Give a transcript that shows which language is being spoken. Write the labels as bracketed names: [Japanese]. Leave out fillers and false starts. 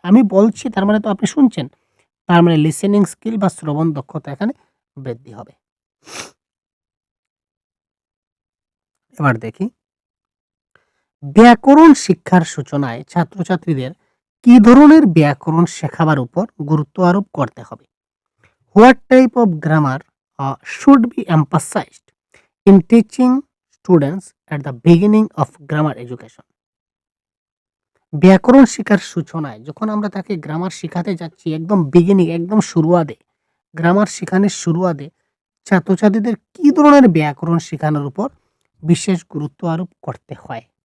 [Bangla] আমি বলছি তার মানে তো আপনি শুনছেন। তার মানে লিসেনিং স্কিল বা শ্রবণ দক্ষতা এখানে বৃদ্ধি হবে। এবার দেখি ব্যাকরণ শিক্ষার সূচনায় ছাত্রছাত্রীদের কি ধরনের ব্যাকরণ শেখাবার উপর গুরুত্ব আরোপ করতে হবে? [English] What type of grammar should be emphasized in teaching students at the beginning of grammar education? [Bangla] ব্যাকরণ শিখার সূচনায় যখন আমরা তাকে গ্রামার শিখাতে যাচ্ছি একদম বিগিনিং একদম শুরুয়াতে গ্রামার শেখানোর শুরুয়াতে ছাত্রছাত্রীদের কি ধরনের ব্যাকরণ শেখানোর উপর বিশেষ গুরুত্ব আরোপ করতে হয়?